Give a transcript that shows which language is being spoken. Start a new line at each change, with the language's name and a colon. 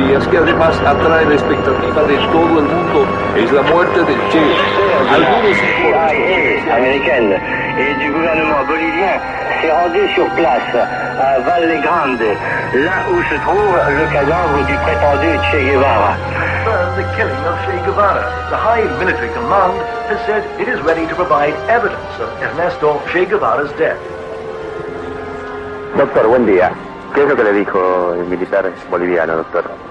Spanish: Que además atrae la expectativa de todo el mundo es la muerte del Che. Algunos
French: américaine et du gouvernement bolivien s'est rendu sur place à Valle Grande, là où se trouve le cadavre du prétendu Che Guevara.
English: The killing of Che Guevara. The high military command has said it is ready to provide evidence of Ernesto Che Guevara's death.
Spanish: Doctor, buen día. ¿Qué es lo que le dijo el militar boliviano, doctor?